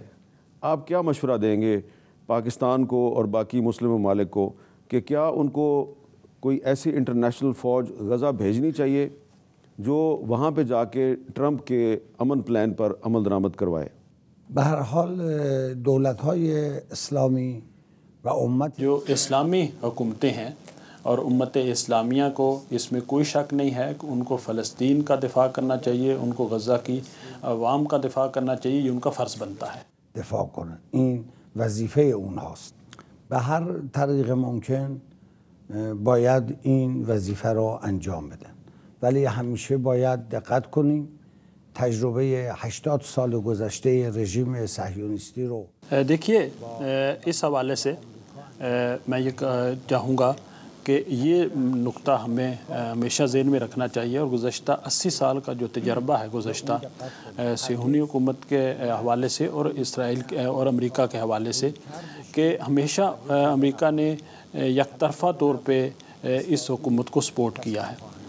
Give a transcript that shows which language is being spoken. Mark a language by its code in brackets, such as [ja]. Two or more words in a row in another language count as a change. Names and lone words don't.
[ur] آپ کیا مشورہ دیں گے پاکستان کو اور باقی مسلم ممالک کو کہ کیا ان کو کوئی ایسی انٹرنیشنل فوج غزہ بھیجنی چاہیے جو وہاں پہ جا کے ٹرمپ کے امن پلان پر عمل درآمد کروائے؟ [fa] بہرحال دولت‌های اسلامی و امت [ur] جو اسلامی حکومتیں ہیں اور امت اسلامیہ کو اس میں کوئی شک نہیں ہے کہ ان کو فلسطین کا دفاع کرنا چاہیے، ان کو غزہ کی عوام کا دفاع کرنا چاہیے، یہ ان کا فرض بنتا ہے۔ [fa] دفاع کنن، این وظیفه اونهاست. به هر طریق ممکن باید این وظیفه رو انجام بدن، ولی همیشه باید دقت کنیم تجربه 80 سال گذشته رژیم صهیونیستی رو [ur] دیکھیے، اس حوالے سے میں یہ چاہوں گا کہ یہ نقطہ ہمیں ہمیشہ ذہن میں رکھنا چاہیے، اور گزشتہ 80 سال کا جو تجربہ ہے گزشتہ صہیونی حکومت کے حوالے سے اور اسرائیل اور امریکہ کے حوالے سے، کہ ہمیشہ امریکہ نے یک طرفہ طور پہ اس حکومت کو سپورٹ کیا ہے،